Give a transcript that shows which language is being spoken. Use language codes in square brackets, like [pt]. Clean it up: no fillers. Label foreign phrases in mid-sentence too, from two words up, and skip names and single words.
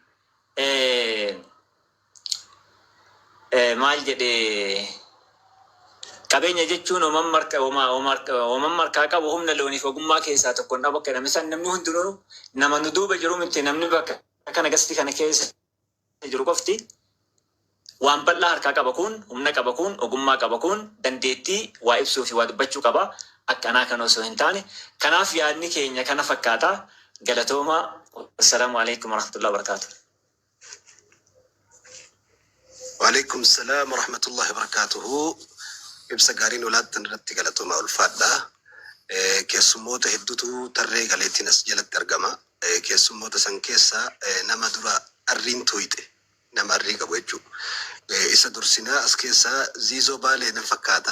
[om] maal jedhee qabeenya jechuun uumamaan markaa qabu humna looniif ogummaa keessaa tokko hin dhabu akka namisan namni hundinuu nama nu duuba jiru miti namni bakka kana gastii kana keessa jiru qofti waan bal'aa harkaa qaba kun humna qaba kun ogummaa qaba kun dandeettii waa ibsuu fi waa dubbachuu qaba akkanaa kan osoo hin taane kanaaf yaadni keenya kana fakkaata. [ar] Galatooma. السلام عليكم ورحمة الله وبركاته. وعليكم السلام ورحمة الله وبركاته. [om] ibsa gaariin olaattan irratti galatoomaa ulfaadha. Keessummoota hedduutu tarree galeettiin as jalatti argama. Keessummoota san keessa nama dura arriin tuyxe nama arrii qabu jechuudha. Isa dursinaa as keessaa Ziizoo Baalee nan fakkaata.